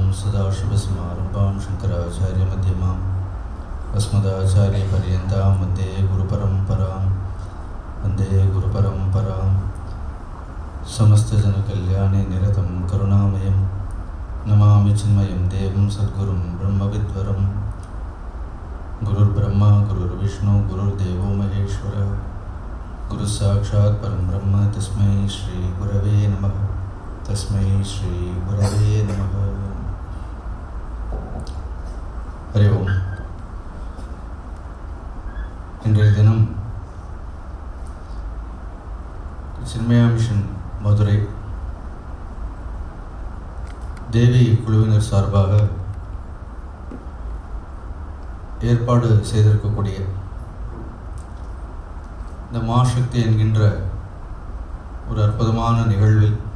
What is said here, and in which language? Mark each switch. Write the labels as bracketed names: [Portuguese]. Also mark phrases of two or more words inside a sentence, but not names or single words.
[Sanskrit] सदाशिवसमारम्भां शङ्कराचार्यमध्यमाम् अस्मदाचार्यपर्यन्तां वन्दे गुरुपरम्परां समस्तजनकल्याणे निरतं करुणामयं नमामि चिन्मयं देवं सद्गुरुं ब्रह्मविद्वरं गुरुर्ब्रह्मा गुरुर्विष्णु गुरुर्देवो महेश्वरः गुरुसाक्षात् परं ब्रह्म तस्मै श्री गुरवे नमः हरि ओम [Tamil] இன்றைய தினம் சின்மயா மிஷன் மதுரை தேவி குழுவினர் சார்பாக ஏற்பாடு செய்திருக்கக்கூடிய இந்த மாசக்தி என்கின்ற ஒரு அற்புதமான நிகழ்வில்